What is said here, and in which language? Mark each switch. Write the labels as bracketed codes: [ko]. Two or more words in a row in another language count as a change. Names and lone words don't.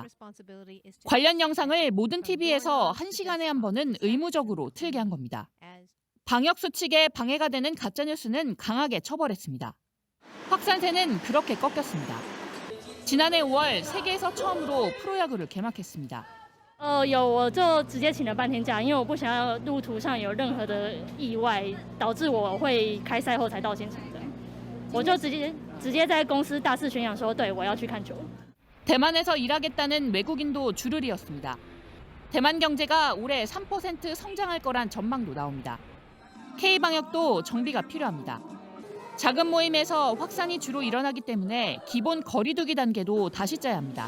[ko] 관련 영상을 모든 TV에서 1시간에 한 번은 의무적으로 틀게 한 겁니다. 방역 수칙에 방해가 되는 가짜뉴스는 강하게 처벌했습니다. 확산세는 그렇게 꺾였습니다. 지난해 5월 세계에서 처음으로 프로야구를 개막했습니다. [zh] 我就直接请了半天假，因为我不想要路途上有任何的意外，导致我会开赛后才到现场的。我就直接在公司大肆宣扬说，对我要去看球。 [ko] 대만에서 일하겠다는 외국인도 줄을 이었습니다. 대만 경제가 올해 3% 성장할 거란 전망도 나옵니다. K방역도 정비가 필요합니다. 작은 모임에서 확산이 주로 일어나기 때문에 기본 거리두기 단계도 다시 짜야 합니다.